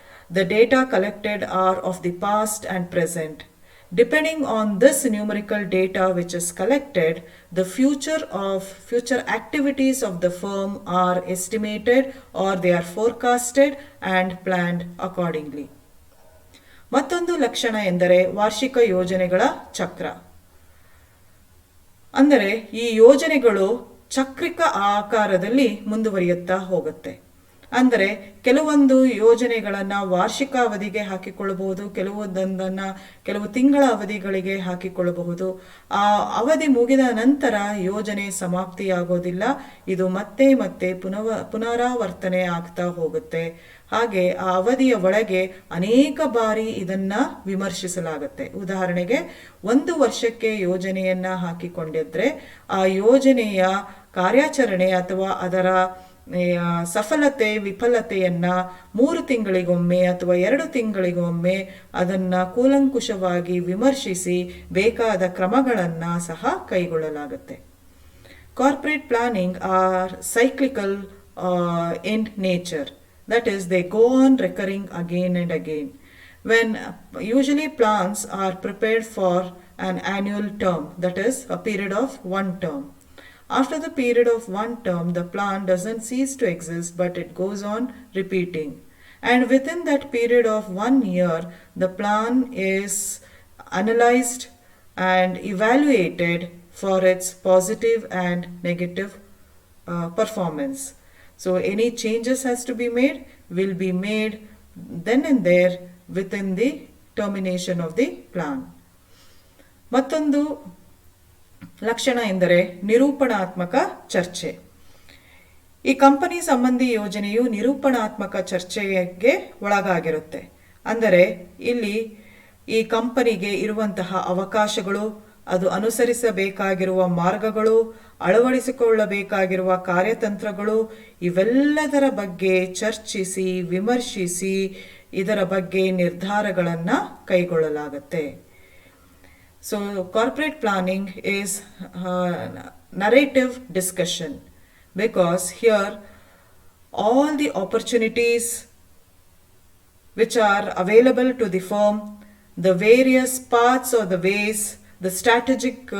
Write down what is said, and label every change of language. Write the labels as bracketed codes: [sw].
[en] The data collected are of the past and present. Depending on this numerical data which is collected, the future activities of the firm are estimated or they are forecasted and planned accordingly. [kn] ಮತ್ತೊಂದು ಲಕ್ಷಣ ಎಂದರೆ ವಾರ್ಷಿಕ ಯೋಜನೆಗಳ ಚಕ್ರ. ಅಂದರೆ ಈ ಯೋಜನೆಗಳು ಚಕ್ರಿಕ ಆಕಾರದಲ್ಲಿ ಮುಂದುವರಿಯುತ್ತಾ ಹೋಗುತ್ತೆ. ಅಂದರೆ ಕೆಲವೊಂದು ಯೋಜನೆಗಳನ್ನು ವಾರ್ಷಿಕ ಅವಧಿಗೆ ಹಾಕಿಕೊಳ್ಳಬಹುದು, ಕೆಲವು ತಿಂಗಳ ಅವಧಿಗಳಿಗೆ ಹಾಕಿಕೊಳ್ಳಬಹುದು. ಆ ಅವಧಿ ಮುಗಿದ ನಂತರ ಯೋಜನೆ ಸಮಾಪ್ತಿಯಾಗೋದಿಲ್ಲ, ಇದು ಮತ್ತೆ ಮತ್ತೆ ಪುನರಾವರ್ತನೆ ಆಗ್ತಾ ಹೋಗುತ್ತೆ. ಹಾಗೆ ಆ ಅವಧಿಯ ಒಳಗೆ ಅನೇಕ ಬಾರಿ ಇದನ್ನ ವಿಮರ್ಶಿಸಲಾಗುತ್ತೆ. ಉದಾಹರಣೆಗೆ 1 ವರ್ಷಕ್ಕೆ ಯೋಜನೆಯನ್ನ ಹಾಕಿಕೊಂಡಿದ್ರೆ ಆ ಯೋಜನೆಯ ಕಾರ್ಯಾಚರಣೆ ಅಥವಾ ಅದರ ಸಫಲತೆ ವಿಫಲತೆಯನ್ನ 3 ತಿಂಗಳಿಗೊಮ್ಮೆ ಅಥವಾ 2 ತಿಂಗಳಿಗೊಮ್ಮೆ ಅದನ್ನ ಕೂಲಂಕುಷವಾಗಿ ವಿಮರ್ಶಿಸಿ ಬೇಕಾದ ಕ್ರಮಗಳನ್ನ ಸಹ ಕೈಗೊಳ್ಳಲಾಗುತ್ತೆ. [en] Corporate planning are cyclical in nature. That is, they go on recurring again and again. When usually plans are prepared for an annual term, that is a period of 1 term. After the period of 1 term, the plan doesn't cease to exist, but it goes on repeating. And within that period of 1 year, the plan is analyzed and evaluated for its positive and negative performance. So any changes has to be made, will be made then and there within the termination of the plan. [kn] ಮತ್ತೊಂದು ಲಕ್ಷಣ ಎಂದರೆ ನಿರೂಪಣಾತ್ಮಕ ಚರ್ಚೆ. ಈ company ಸಂಬಂಧಿ ಯೋಜನೆಯು ನಿರೂಪಣಾತ್ಮಕ ಚರ್ಚೆಗೆ ಒಳಗಾಗಿರುತ್ತೆ. ಅಂದರೆ ಇಲ್ಲಿ ಈ ಕಂಪನಿಗೆ ಇರುವಂತಹ ಅವಕಾಶಗಳು, ಅದು ಅನುಸರಿಸಬೇಕಾಗಿರುವ ಮಾರ್ಗಗಳು, ಅಳವಡಿಸಿಕೊಳ್ಳಬೇಕಾಗಿರುವ ಕಾರ್ಯತಂತ್ರಗಳು, ಇವೆಲ್ಲದರ ಬಗ್ಗೆ ಚರ್ಚಿಸಿ ವಿಮರ್ಶಿಸಿ ಇದರ ಬಗ್ಗೆ ನಿರ್ಧಾರಗಳನ್ನು ಕೈಗೊಳ್ಳಲಾಗುತ್ತೆ. [en] so corporate planning is narrative discussion, because here all the opportunities which are available to the firm, the various paths or the ways, the strategic